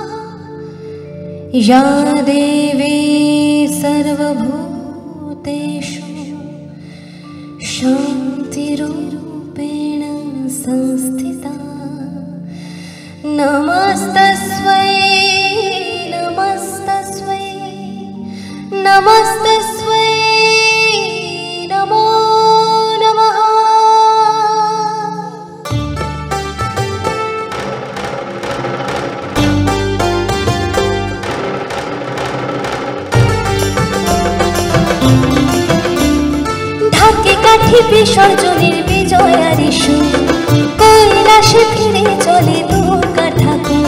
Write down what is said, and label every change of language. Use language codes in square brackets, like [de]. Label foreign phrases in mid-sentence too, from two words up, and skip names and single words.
[sa] या देवी सर्वभूतेषु शान्तिरूपेण संस्थिता, नमस्तस्मै नमस्तस्मै नमस्तस्मै नमो नमः। [bn] ঢাকে কাঠি বিসর্জনের বিজয়ারি সুর, কৈলাসে ফিরে চলে দুর্গা ঠাকুর।